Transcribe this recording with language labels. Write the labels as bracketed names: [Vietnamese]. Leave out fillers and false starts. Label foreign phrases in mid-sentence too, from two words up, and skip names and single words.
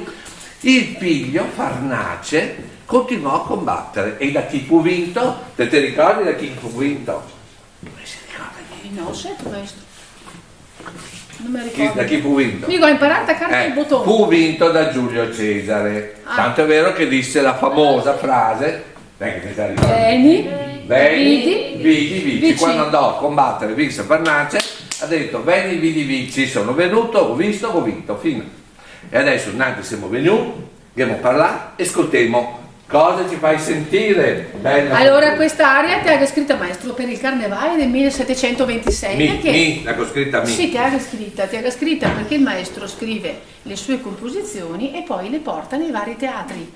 [Italian] Il figlio Farnace continuò a combattere. E da chi fu vinto? Te ricordi da chi fu vinto? Non si ricorda. No, sento maestro. Non mi ricordo. Da chi fu vinto? Dico, ho imparato a carta il bottone. Fu vinto da Giulio Cesare. Tanto è vero che disse la famosa frase, Veni, vidi, vici. Quando andò a combattere, vinse Farnace, ha detto [Latin] veni, vidi, vici, [Italian] sono venuto, ho visto, ho vinto, fine. E adesso, innanzi siamo venuti, abbiamo parlato e ascoltiamo Cosa ci fai sentire? Bella Allora, questa aria ti ha scritta, maestro, per il Carnevale del 1726. La scritta mi. Sì, ti ha scritta perché il maestro scrive le sue composizioni e poi le porta nei vari teatri.